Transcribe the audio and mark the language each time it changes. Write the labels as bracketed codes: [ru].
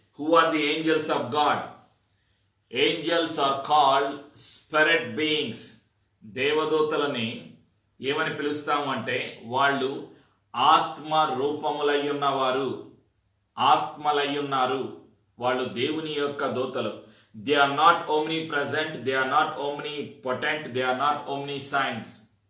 [en] Who are the angels of God? Angels are called spirit beings. [te] దేవదూతలని ఏమని పిలుస్తాము అంటే వాళ్ళు ఆత్మ రూపములయ్యున్నవారు, ఆత్మలయ్యున్నారు. వాళ్ళు దేవుని యొక్క దూతలు. [en] They are not omnipresent, they are not omnipotent, they are not omniscience.